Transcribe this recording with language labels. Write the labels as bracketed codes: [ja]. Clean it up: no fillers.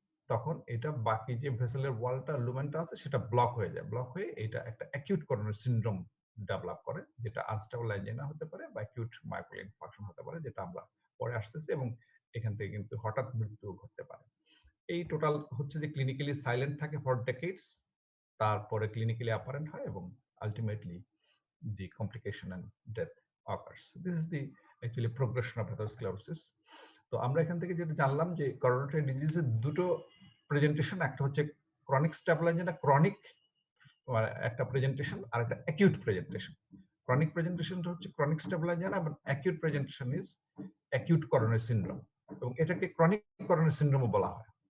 [bn] তখন এটা বাকি যে ভেসেলের ওয়ালটা লুমেনটা আছে সেটা ব্লক হয়ে যায়, ব্লক হয়ে এটা একটা অ্যাকিউট করোনারি সিনড্রোম ডেভেলপ করে, যেটা আনস্টেবল অ্যাঞ্জাইনা হতে পারে বা অ্যাকিউট মায়োকার্ডিয়াল ইনফার্কশন হতে পারে, যেটা আমরা পরে আসতেছি, এবং এখান থেকে কিন্তু হঠাৎ মৃত্যু ঘটতে পারে। এই টোটাল হচ্ছে যে ক্লিনিক্যালি সাইলেন্ট থাকে ফর ডেকেডস, তারপরে ক্লিনিক্যালি অ্যাপারেন্ট হয়, এবং ultimately [en] the complication and death occurs. This is the actually progression of atherosclerosis. [bn] তো আমরা এখান থেকে যেটা জানলাম যে করোনারি ডিজিজের দুটো প্রেজেন্টেশন, একটা হচ্ছে ক্রনিক স্টেবল অ্যাঞ্জাইনা, ক্রনিক একটা প্রেজেন্টেশন, আর একটা অ্যাকিউট প্রেজেন্টেশন। ক্রনিক প্রেজেন্টেশনটা হচ্ছে ক্রনিক স্টেবল অ্যাঞ্জাইনা, এবং acute presentation is acute coronary syndrome, এবং এটাকে ক্রনিক করোনারি সিনড্রোমও বলা হয়।